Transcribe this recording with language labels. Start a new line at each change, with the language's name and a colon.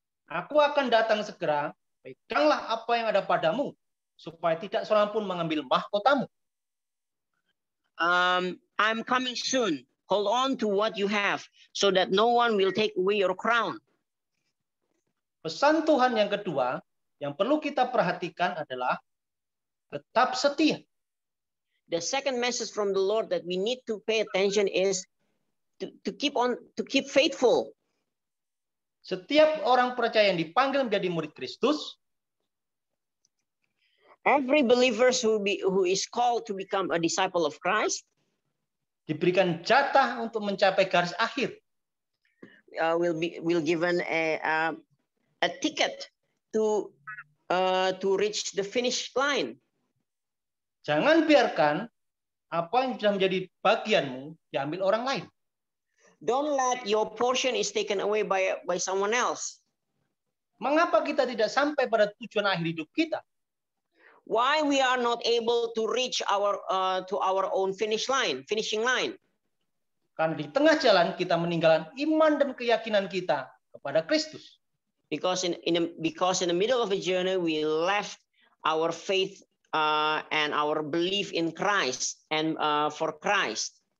Indonesian: Aku akan datang segera, peganglah apa yang ada padamu, supaya tidak seorang pun mengambil mahkotamu.
English: I'm coming soon. Hold on to what you have, so that no one will take away your crown.
Indonesian: Pesan Tuhan yang kedua, yang perlu kita perhatikan adalah tetap setia.
English: The second message from the Lord that we need to pay attention is to keep faithful.
Indonesian: Setiap orang percaya yang dipanggil menjadi murid Kristus,
English: every believer who is called to become a disciple of Christ,
Indonesian: diberikan jatah untuk mencapai garis akhir.
English: Will given a ticket to reach the finish line.
Indonesian: Jangan biarkan apa yang sudah menjadi bagianmu diambil orang lain.
English: Don't let your portion is taken away by someone else.
Indonesian: Mengapa kita tidak sampai pada tujuan akhir hidup kita?
English: Why we are not able to reach to our own finishing line?
Indonesian: Karena di tengah jalan kita meninggalkan iman dan keyakinan kita kepada Kristus.
English: Because in the middle of the journey we left our faith and our belief in Christ and for Christ.